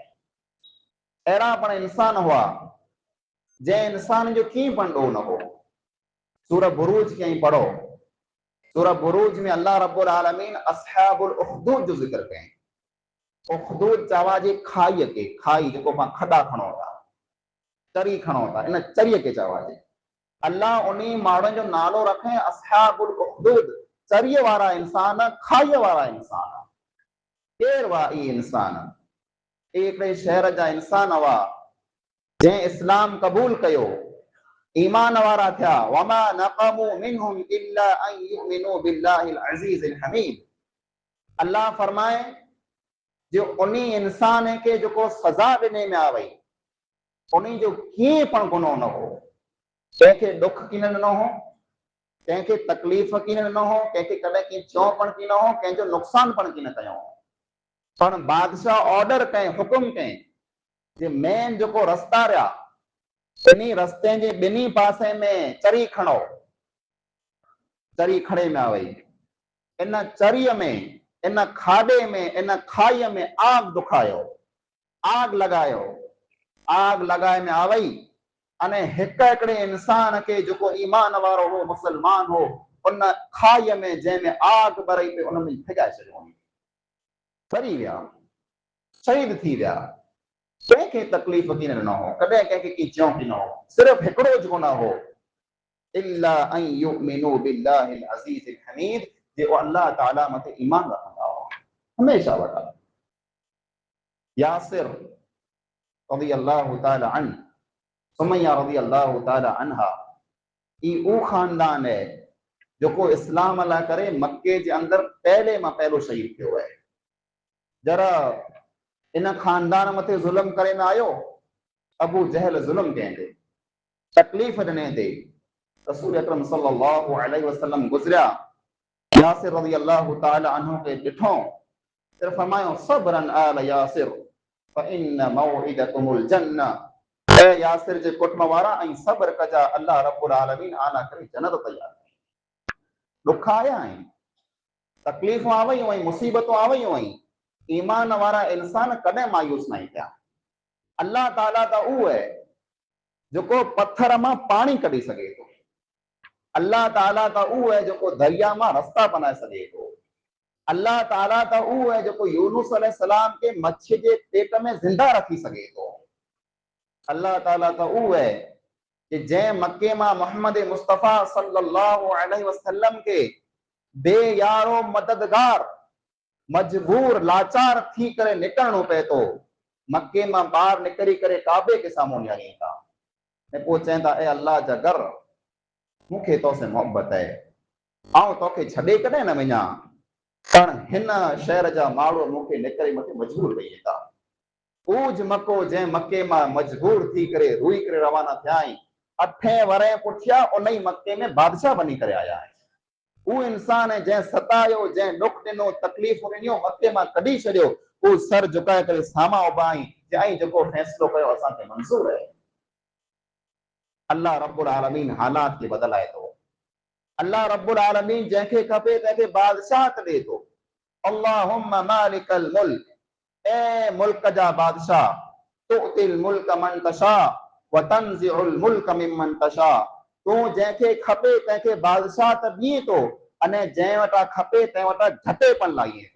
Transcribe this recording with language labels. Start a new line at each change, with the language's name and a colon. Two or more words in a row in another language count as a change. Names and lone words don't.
Sindhi: अहिड़ा पण इंसान हुआ जंहिं इंसान जो कीअं पण ॾोह न हो। सूरह बुरूज खे पढ़ो, सूरह बुरूज में
Arabic: الله رب العالمين أصحاب الأخدود
Sindhi: जो ज़िक्र कयईं। उखदूद चवा जे खाई के, खाई जेको पां खॾा खणो था, चरी खणो था, इन चरीअ के चवा जे अल्लाह उन्हीं माण्हुनि जो नालो रखे
Arabic: أصحاب الأخدود,
Sindhi: चरीअ वारा इंसान, खाईअ वारा इंसान। केर हुआ ई इंसान? हिकिड़े शहर जा इंसान हुआ जंहिं इस्लाम क़बूल कयो, ईमान वारा थिया।
Arabic: وما نقموا منهم إلا أن يؤمنوا بالله العزيز الحميد.
Sindhi: अल्लाह फरमाए जो उन्हीं इंसान के जेको सज़ा ॾिने में आ वई, उन्हीं जो कीअं पण गुनाह न हो, कंहिंखे दुख कीन ॾिनो हो, कंहिंखे तकलीफ़ कीन ॾिनो हो, कंहिंखे कॾहिं कीअं चओ पण कीन हो, कंहिंजो नुक़सान पण कीन कयो हो। पण बादशाह ऑर्डर कयईं, हुकुम कयईं जे मेन जेको रस्ता रहा, इन्हीं रस्ते जे ॿिन्ही पासे में चरी खणो। चरी खणे में आ वई। इन चरीअ में, इन खाॾे में, इन खाईअ में आग दुखायो, आग लगायो, आग लगाए में आ वई। अने हिकिड़े इंसान के जेको ईमान वारो हो, मुसलमान हो, उन खाईअ में जंहिंमें आग ॿरई पे उन में फिॼाए छॾियो, सड़ी विया, शहीद थी विया। कंहिंखे तकलीफ़ कीन ॾिनो हो, कॾहिं कंहिंखे की चयो की न हो, सिर्फ़ हिकिड़ो ज गुनाह हो
Arabic: إلا أن يؤمنوا بالله العزيز الحميد,
Sindhi: जो अल्लाह ताला मथे ईमान रखंदा हो हमेशा वटा। यासिर
Arabic: رضي الله تعالى عنه,
Sindhi: सुमैया
Arabic: رضي الله تعالى عنها,
Sindhi: ई उ खानदान है जेको इस्लाम लाइ करे मक्के जे अंदर पहले मां पहलो शहीद थियो है। जरा इन खानदान मथे ज़ुल्म करे न आयो, अबू जहल ज़ुल्म कयईं, तकलीफ़ ॾिने ते रसूल अकरम
Arabic: صلى الله عليه وسلم
Sindhi: गुज़रिया। यासिर
Arabic: رضي الله تعالى عنه
Sindhi: के ॾिठो, फिर फरमायो
Arabic: صبرا آل ياسر فإن موعدكم الجنة.
Sindhi: ए यासिर जे कुटुंब वारा ऐं सब्र कजा,
Arabic: الله رب العالمين
Sindhi: आला करे जन्नत तैयार कई। दुख आया आहिनि, तकलीफ़ूं आ वयूं आहिनि, मुसीबतूं आ वयूं आहिनि, ईमान वारा इंसान कॾहिं मायूस न थिया। अल्लाह ताला त उहो है जेको पत्थर मां पाणी कढी सघे थो। अल्लाह ताला त उहो है जेको दरिया मां रस्ता बनाए सघे थो। अल्लाह ताला त उहो है जेको यूनुस अलैहिस्सलाम के मच्छी जे पेट में ज़िंदा रखी सघे थो। अल्लाह ताला त उहो है कि जंहिं मक्के मां मोहम्मद मुस्तफ़ा
Arabic: صلى الله عليه وسلم
Sindhi: के बेयारो मददगार मजबूर लाचार थी करे निकिरणो पए थो, मक्के मां ॿाहिरि निकिरी करे काबे के साम्हूं निहारीनि था ऐं पोइ चवनि था ए अल्लाह जा घर, मूंखे तोसां मोहबत है, आउं तोखे छॾे कॾहिं न वञा, पण हिन शहर जा माण्हू मूंखे निकिरे मूंखे मजबूर कई था। ऊज मको जंहिं मके मां मजबूर थी करे रुई करे रवाना थिया आहीं, 8 वरे पुठियां उन ई मके में बादशाह बनी करे आया आहिनि। वो इंसान है जंहिं सतायो, जंहिं दुख ॾिनो, तकलीफ़ ॾिनियो, मथे मां कढी छॾियो, वो सर झुकाए करे साम्हूं उभा आहीं, चई जेको फ़ैसिलो कयो असांखे मंज़ूर आहे।
Arabic: الله رب العالمين
Sindhi: हालात खे बदलाए थो।
Arabic: الله رب العالمين
Sindhi: जंहिंखे खपे तंहिंखे बादशाहत ॾे थो।
Arabic: اللهم مالك الملك,
Sindhi: ए मुल्क जा बादशाह,
Arabic: تؤتي الملك من تشاء وتنزع الملك ممن تشاء,
Sindhi: तूं जंहिंखे खपे तंहिंखे बादशाह त ॾीए थो, अने जंहिं वटां खपे तंहिं वटां घटेपन लाहे थो।